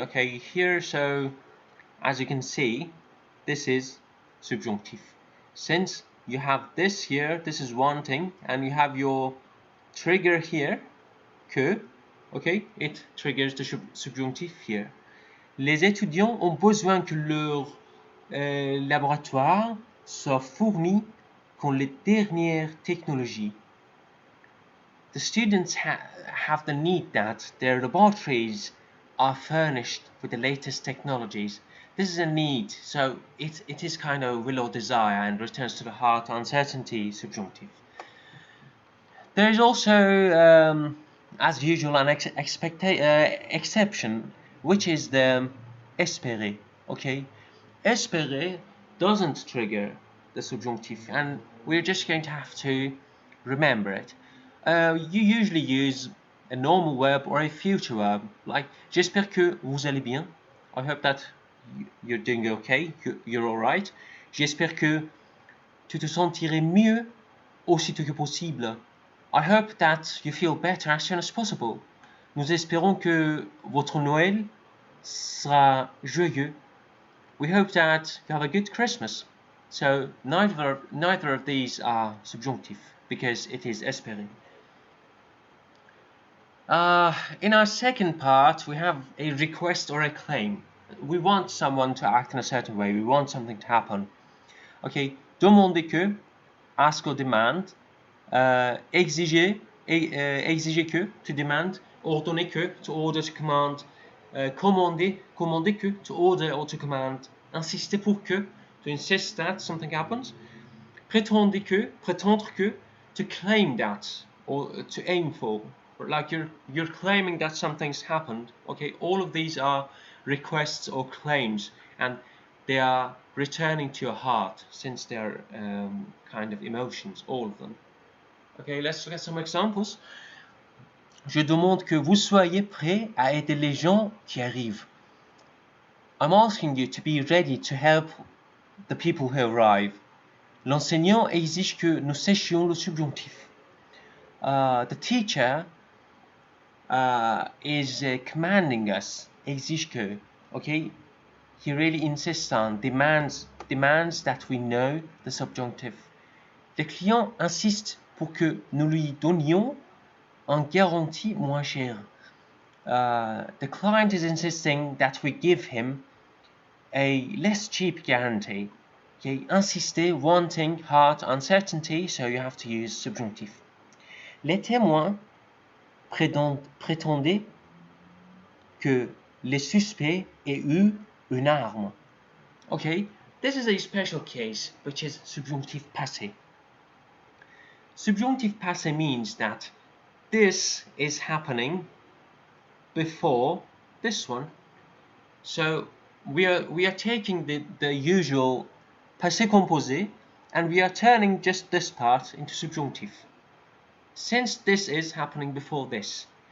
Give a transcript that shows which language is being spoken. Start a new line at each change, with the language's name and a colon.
English: Okay, here, so as you can see, this is subjunctive. Since you have this here, this is wanting, and you have your trigger here, que, okay, it triggers the subjunctive here.
French: Les étudiants ont besoin que leur laboratoire soit fourni con les dernières technologies.
English: The students have the need that their laboratories are furnished with the latest technologies. This is a need, so it is kind of will or desire and returns to the heart, uncertainty, subjunctive. There is also, as usual, an exception, which is the espérer. Okay, espérer doesn't trigger the subjunctive, and we're just going to have to remember it. You usually use a normal verb or a future verb, like
French: j'espère que vous allez bien.
English: I hope that you're doing okay, you're alright.
French: J'espère que tu te sentirais mieux aussitôt que possible.
English: I hope that you feel better as soon as possible.
French: Nous espérons que votre Noël sera joyeux.
English: We hope that you have a good Christmas. So neither of these are subjunctive because it is espérer. In our second part, we have a request or a claim. We want someone to act in a certain way. We want something to happen. Okay, demander que, ask or demand. Exiger, exiger que, to demand. Ordonner que, to order, to command. Commander, commander que, to order or to command. Insister pour que, to insist that something happens. Prétendre que, prétendre que, to claim that or to aim for. Like you're claiming that something's happened. Okay, all of these are requests or claims, and they are returning to your heart, since they are kind of emotions, all of them. Okay, let's look at some examples.
French: Je demande que vous soyez prêts à aider les gens qui arrivent.
English: I'm asking you to be ready to help the people who arrive.
French: L'enseignant exige que nous sachions le subjonctif.
English: The teacher is commanding us, exige que, okay? He really insists on, demands that we know the subjunctive.
French: Le client insiste pour que nous lui donnions un garantie moins cher.
English: The client is insisting that we give him a less cheap guarantee. Okay, insister, wanting, hard, uncertainty, so you have to use subjunctif.
French: Les témoins prétendaient que les suspects aient eu une arme.
English: Okay, this is a special case, which is subjunctif passé. Subjunctif passé means that this is happening before this one. So we are taking the usual passé composé and we are turning just this part into subjunctif, since this is happening before this.